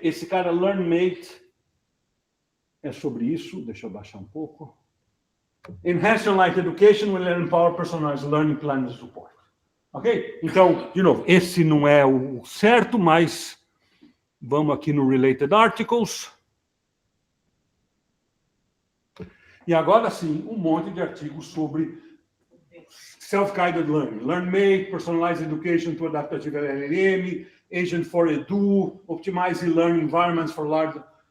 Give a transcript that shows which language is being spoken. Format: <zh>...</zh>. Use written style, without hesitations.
<pt>Esse cara, LearnMate, é sobre isso. Deixa eu baixar um pouco.</pt> <en>Enhanced Online Education will empower personalized learning plan and support.</en> <pt>Ok? Então, de novo, esse não é o certo, mas vamos aqui no Related Articles. E agora sim, um monte de artigos sobre Self-Guided Learning.</pt> <en>LearnMate, Personalized Education to Adaptive LLM, Agent for Edu, Optimize Learning Environments for Large...</en>